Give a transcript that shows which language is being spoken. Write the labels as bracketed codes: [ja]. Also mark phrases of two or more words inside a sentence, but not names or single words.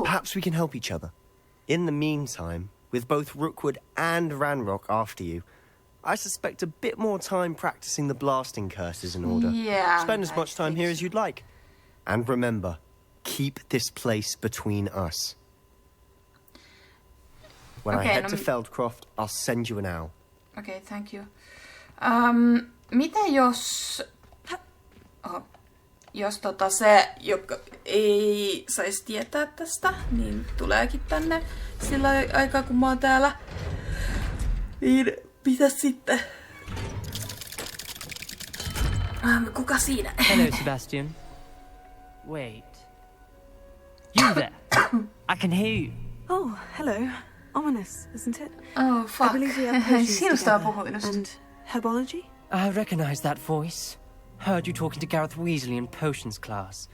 [en] Perhaps we can help each other. In the meantime, with both Rookwood and Ranrock after you, I suspect a bit more time practicing the blasting curses in order. Yeah, Spend as I much time think here as you'd like. And remember, keep this place between us. When I Okay, head [fi] no [en] to m- Feldcroft, I'll send you an owl. okay, thank you. [fi] Mitä jos... Oho. Jos se, joka ei saisi tietää tästä, niin tuleekin tänne sillä aikaa, kun mä oon täällä. Niin pitäis sitten... Kuka siinä? [en] Hello, Sebastian. Wait. You there? I can hear you. Oh, hello. Ominous, isn't it? Oh, I fuck. believe we have potions [fi] Sinusta on [en] together. [fi] puhunut just. [en] And herbology? I recognize that voice. Heard you talking to Gareth Weasley in potions class.